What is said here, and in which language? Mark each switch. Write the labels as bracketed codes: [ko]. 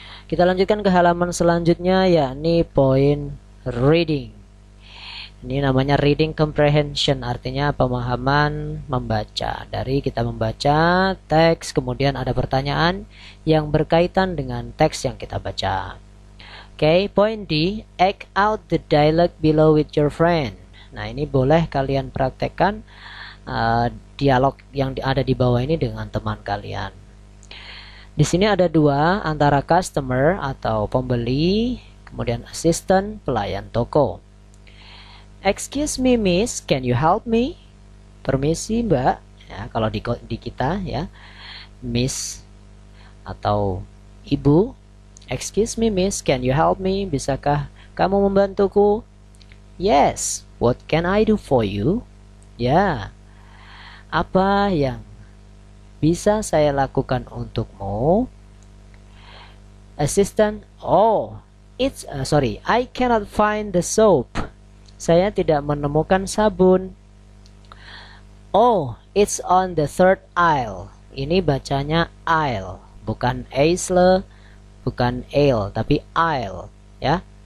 [id] Kita lanjutkan ke halaman selanjutnya, yakni poin reading. Ini namanya reading comprehension, artinya pemahaman membaca. Dari kita membaca teks, kemudian ada pertanyaan yang berkaitan dengan teks yang kita baca. Oke, poin D, [en] act out the dialogue below with your friend. [id] Nah, ini boleh kalian praktekkan dialog yang ada di bawah ini dengan teman kalian. Di sini ada dua, antara customer atau pembeli, kemudian assistant, pelayan toko. [en] Excuse me miss, can you help me? [id] Permisi mbak, ya kalau di kita ya, miss atau ibu. [en] Excuse me miss, can you help me? [id] Bisakah kamu membantuku? [en] Yes, what can I do for you? [id] Ya, apa yang bisa saya lakukan untukmu? [en] Assistant, oh, I cannot find the soap. [id] Saya tidak menemukan sabun. [en] Oh, it's on the third aisle. [id] Ini bacanya aisle, bukan aisle, bukan ale, tapi aisle, ya.